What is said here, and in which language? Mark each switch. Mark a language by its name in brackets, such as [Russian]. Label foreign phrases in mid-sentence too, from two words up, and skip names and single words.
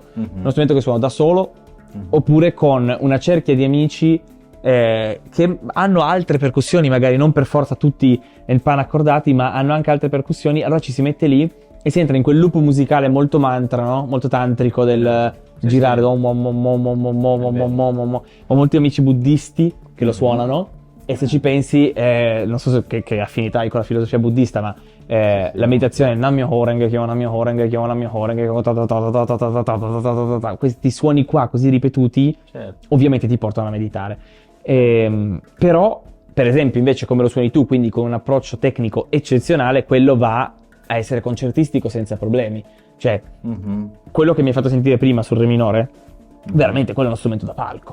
[Italian] Uno strumento che suono da solo, oppure con una cerchia di amici che hanno altre percussioni, magari non per forza tutti handpan accordati, ma hanno anche altre percussioni, allora ci si mette lì e si entra in quel loop musicale molto mantra, no? Molto tantrico del girare. Ho molti amici buddisti che lo suonano. E se ci pensi, non so che affinità hai con la filosofia buddista, ma la meditazione [Japanese] 南無妙法蓮華経, 南無妙法蓮華経, 南無妙法蓮華経, [Italian] questi suoni qua così ripetuti, ovviamente ti portano a meditare. Però, per esempio, invece come lo suoni tu, quindi con un approccio tecnico eccezionale, quello va a essere concertistico senza problemi. Cioè, quello che mi hai fatto sentire prima sul re minore, veramente quello è uno strumento da palco.